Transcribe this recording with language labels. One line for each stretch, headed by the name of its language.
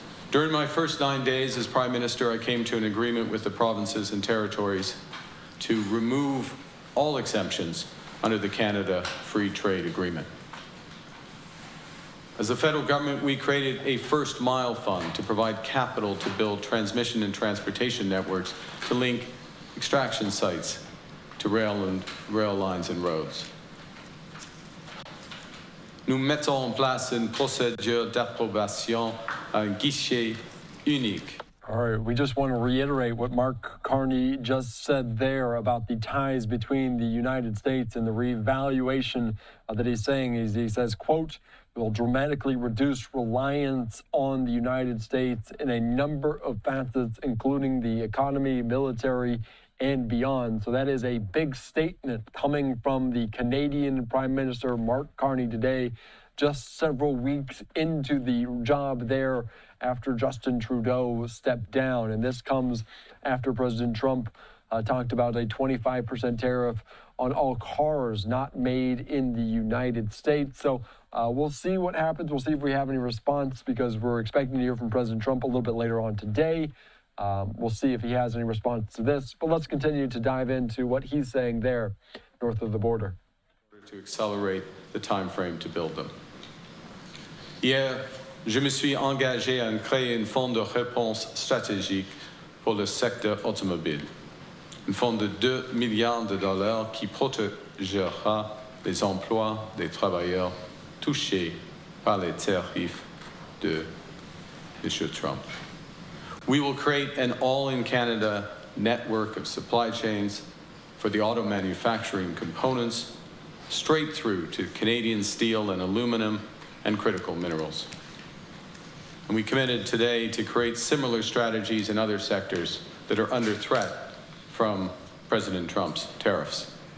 English: During my first 9 days as Prime Minister, I came to an agreement with the provinces and territories to remove all exemptions under the Canada Free Trade Agreement. As the federal government, we created a First Mile Fund to provide capital to build transmission and transportation networks to link extraction sites to rail lines and roads.
French: Nous mettons en place une procédure d'approbation à un guichet unique.
English: All right, we just want to reiterate what Mark Carney just said there about the ties between the United States and the reevaluation that he's saying. He says, quote, "will dramatically reduce reliance on the United States in a number of facets, including the economy, military, and beyond." So that is a big statement coming from the Canadian Prime Minister Mark Carney today, just several weeks into the job there after Justin Trudeau stepped down. And this comes after President Trump talked about a 25% tariff on all cars not made in the United States. So we'll see what happens. We'll see if we have any response, because we're expecting to hear from President Trump a little bit later on today. We'll see if he has any response to this. But let's continue to dive into what he's saying there north of the border. To accelerate the time frame to build them.
French: Hier, je me suis engagé à créer un fonds de réponse stratégique pour le secteur automobile. Un fonds de 2 milliards de dollars qui protégera les emplois des travailleurs touchés par les tarifs de M. Trump.
English: We will create an all-in-Canada network of supply chains for the auto manufacturing components, straight through to Canadian steel and aluminum and critical minerals. And we committed today to create similar strategies in other sectors that are under threat from President Trump's tariffs.